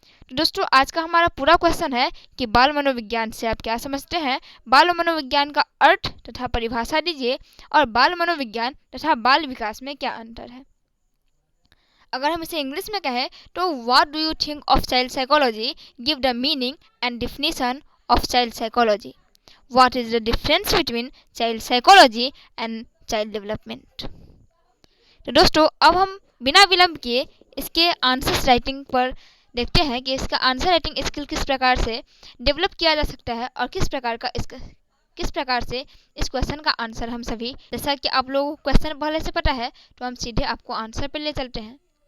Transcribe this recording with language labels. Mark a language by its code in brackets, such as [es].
[hi] तो दोस्तों, आज का हमारा पूरा क्वेश्चन है कि बाल मनोविज्ञान से आप क्या समझते हैं, बाल मनोविज्ञान का अर्थ तथा परिभाषा दीजिए और बाल मनोविज्ञान तथा बाल विकास में क्या अंतर है। अगर हम इसे इंग्लिश में कहें तो [en] What do you think of child psychology, give the meaning and definition of child psychology. What is the difference between child psychology and child development? [hi] तो दोस्तों, अब हम बिना विलंब किए इसके आंसर्स राइटिंग पर देखते हैं कि इसका आंसर राइटिंग स्किल किस प्रकार से डेवलप किया जा सकता है और किस प्रकार से इस क्वेश्चन का आंसर हम सभी, जैसा कि आप लोगों को क्वेश्चन पहले से पता है तो हम सीधे आपको आंसर पर ले चलते हैं।